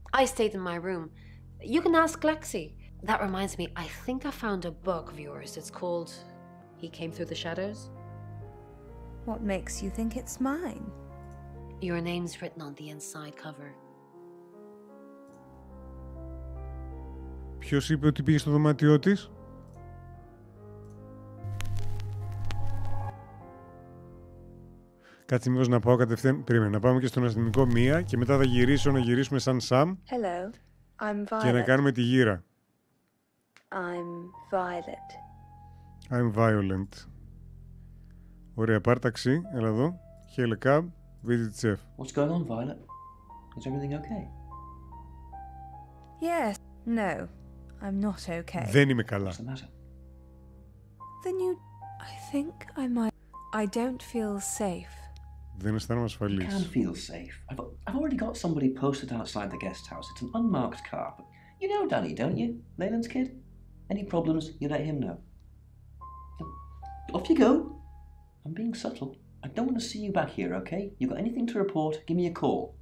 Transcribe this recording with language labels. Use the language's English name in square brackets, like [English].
[English] I stayed in my room. You can ask Lexi. That reminds me, I think I found a book of yours. It's called He Came Through the Shadows. What makes you think it's mine? Your name's written on the inside cover. [Greek] Ποιος είπε ότι πήγε στο δωμάτιό της? Κάτσε μήπως να πάω κατευθείαν. Περίμενε, να πάμε και στον αστυνομικό μία και μετά θα να γυρίσουμε σαν Sam. [English] Hello, I'm Violet. [Greek] Και να κάνουμε τη γύρα. [English] I'm Violet. I'm violent. [Greek] Ωραία, πάρ' ταξί, έλα εδώ. [English] Hail a cab, visit chef. What's going on, Violet? Is everything okay? Yes, no, I'm not okay. [Greek] Δεν είμαι καλά. [English] What's the matter? Then you... I think I might... I don't feel safe. [Greek] Δεν αισθάνομαι ασφαλής. [English] You can feel safe. I've already got somebody posted outside the guest house. It's an unmarked car. But you know Danny, don't you? Leyland's kid? Any problems, you let him know. Off you go. I'm being subtle. I don't want to see you back here, okay? You got anything to report, give me a call.